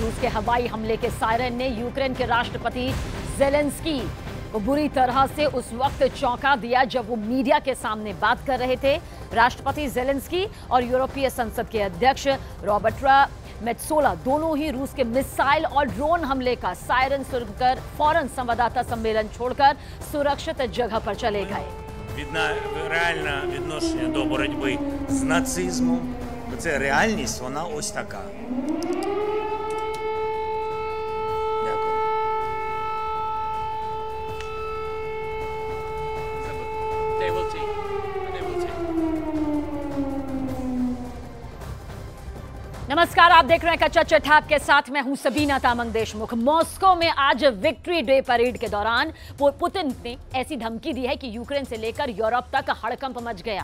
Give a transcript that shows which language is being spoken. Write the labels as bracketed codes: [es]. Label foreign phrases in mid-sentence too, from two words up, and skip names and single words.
[hi] रूस के हवाई हमले के सायरन ने यूक्रेन के राष्ट्रपति जेलेंस्की को बुरी तरह से उस वक्त चौंका दिया जब वो मीडिया के सामने बात कर रहे थे। राष्ट्रपति जेलेंस्की और यूरोपीय संसद के अध्यक्ष रॉबर्ट मेत्सोला दोनों ही रूस के मिसाइल और ड्रोन हमले का सायरन सुनकर फौरन संवाददाता सम्मेलन छोड़कर सुरक्षित जगह पर चले गए। [uk] Видно реальне відношення до боротьби з нацизмом. Це реальність, вона ось така. Дякую. [en] They will take. [hi] नमस्कार, आप देख रहे हैं कच्चा चिट्ठा। आपके साथ मैं हूं सबीना तामंग देशमुख। मॉस्को में आज विक्ट्री डे परेड के दौरान पुतिन ने ऐसी धमकी दी है कि यूक्रेन से लेकर यूरोप तक हड़कंप मच गया।